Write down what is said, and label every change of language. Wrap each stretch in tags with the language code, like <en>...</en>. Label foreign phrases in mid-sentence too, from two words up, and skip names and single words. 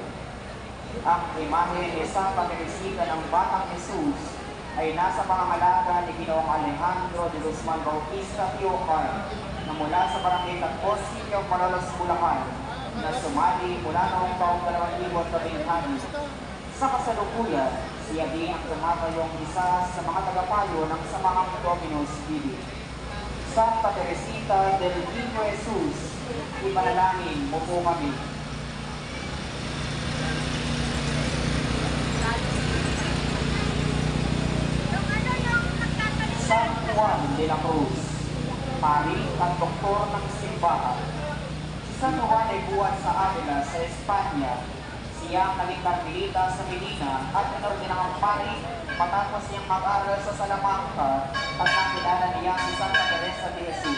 <tl>Ang imahe ni Santa Teresita ng Batang Jesus ay nasa pangangalaga ni Ginoong Alejandro de Guzman Bautista Teocar na mula sa Barangay Tagpos, City of Malolos, Bulacan na sumali mula noong taong 2016. Sa kasalukuyan, siya din ang tumatayong isa sa mga tagapayo ng Samahang Dominos Bidi. Santa Teresita del Niño Jesus, ipanalangin mo po kami. San Juan de la Cruz, pari at doktor ng simbahan. Si San Juan ay buwan sa Avila sa Espanya. Siya ang naging Karmelita sa Medina at inordinang pari matapos niyang mag-aral sa Salamanca at nakilala niya si Santa Teresa de Jesus.</tl>